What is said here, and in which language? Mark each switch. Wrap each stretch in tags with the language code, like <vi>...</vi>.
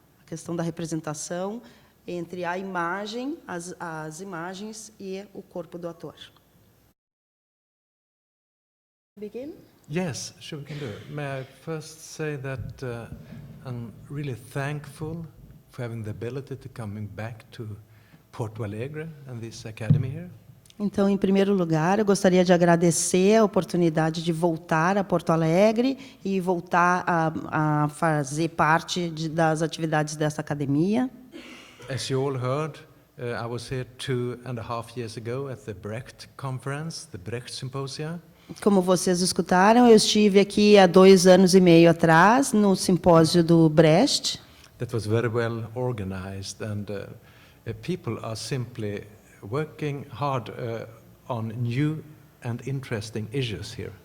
<pt>A questão da representação entre a imagem, as imagens e o corpo do ator.</pt> <en>Begin? Yes, sure, we can do it. May I first say that I'm really thankful for having the ability to coming back to Porto Alegre and this academy here.</en> <pt>Então, em primeiro lugar, eu gostaria de agradecer a oportunidade de voltar a Porto Alegre e voltar a fazer parte das atividades dessa academia.</pt> <en>As you all heard, I was here 2.5 years ago at the Brecht conference, the Brecht Symposia.</en> <pt>Como vocês escutaram, eu estive aqui há 2 anos e meio atrás, no simpósio do Brecht.</pt> <en>That was very well organized, and people are simply working hard on new and interesting issues here.</en>